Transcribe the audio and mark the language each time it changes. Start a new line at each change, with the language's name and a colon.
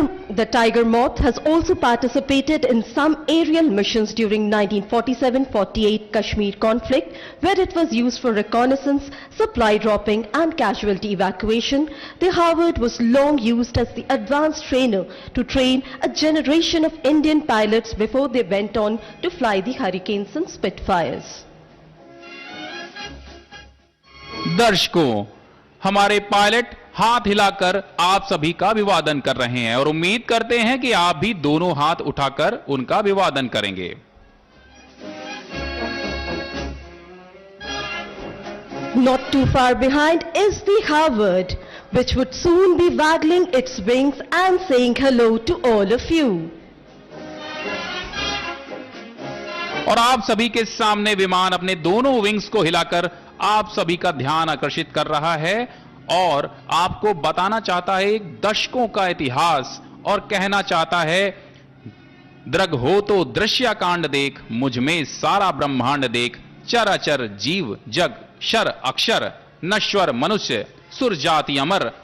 English: The Tiger Moth has also participated in some aerial missions during 1947-48 Kashmir conflict, where it was used for reconnaissance, supply dropping and casualty evacuation. The Harvard was long used as the advanced trainer to train a generation of Indian pilots before they went on to fly the Hurricanes and Spitfires.
Hindi: दर्शकों, हमारे pilot हाथ हिलाकर आप सभी का अभिवादन कर रहे हैं और उम्मीद करते हैं कि आप भी दोनों हाथ उठाकर उनका अभिवादन करेंगे।
English: Not too far behind is the Harvard, which would soon be waggling its wings and saying hello to all of you.
Hindi: और आप सभी के सामने विमान अपने दोनों विंग्स को हिलाकर आप सभी का ध्यान आकर्षित कर रहा है और आपको बताना चाहता है एक दशकों का इतिहास और कहना चाहता है, दृग हो तो दृश्यकांड देख, मुझ में सारा ब्रह्मांड देख, चराचर जीव जग शर अक्षर नश्वर मनुष्य सुर जाति अमर